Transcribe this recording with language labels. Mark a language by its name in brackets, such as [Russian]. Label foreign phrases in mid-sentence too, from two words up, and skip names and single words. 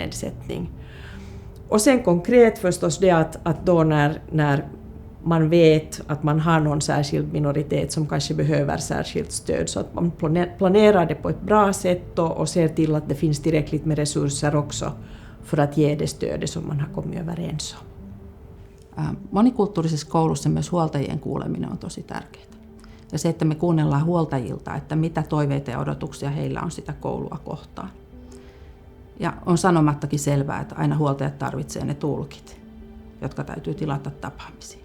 [Swedish] Och sen konkret förstås det att då när man vet att man har någon särskild minoritet som kanske behöver särskilt stöd, så att man planerar det på ett bra sätt och ser till att det finns tillräckligt med resurser också för att ge det stödet som man har kommit överens om. [Finnish] Monikulttuurisessa koulussa myös huoltajien kuuleminen on tosi tärkeää. Ja se, että me kuunnellaan huoltajilta, että mitä toiveita ja odotuksia heillä on sitä koulua kohtaan. Ja on sanomattakin selvää, että aina huoltajat tarvitsee ne tulkit, jotka täytyy tilata tapaamisiin.